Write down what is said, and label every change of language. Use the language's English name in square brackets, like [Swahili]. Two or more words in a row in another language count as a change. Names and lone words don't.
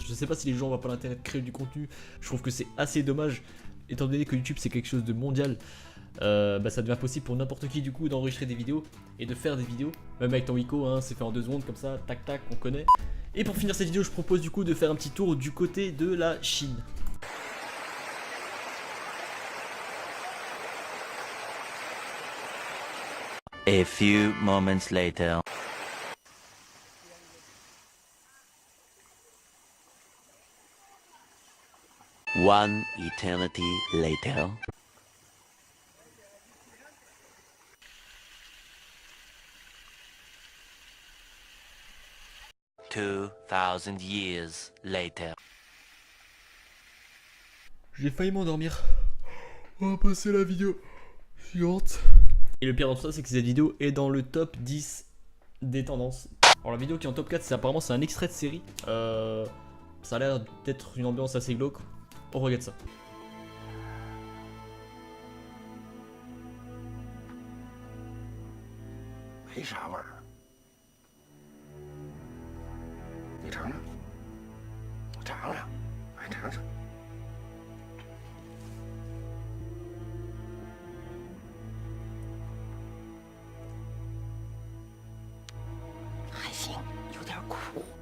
[French] Je sais pas si les gens n'ont pas l'intérêt de créer du contenu. Je trouve que c'est assez dommage, étant donné que YouTube c'est quelque chose de mondial. Bah ça devient possible pour n'importe qui du coup d'enregistrer des vidéos et de faire des vidéos. Même avec ton Wiko, hein, c'est fait en 2 secondes comme ça, tac tac, on connaît. Et pour finir cette vidéo, je propose du coup de faire un petit tour du côté de la Chine. [English] A few moments later. One eternity later. Two 2,000 years later. [French] J'ai failli m'endormir. On va passer la vidéo suivante. Et le pire dans tout ça, c'est que cette vidéo est dans le top 10 des tendances. Alors la vidéo qui est en top 4, c'est apparemment un extrait de série. Ça a l'air d'être une ambiance assez glauque. On regarde ça. [Chinese] 没啥味儿。你尝尝，尝尝，来尝尝。还行，有点苦。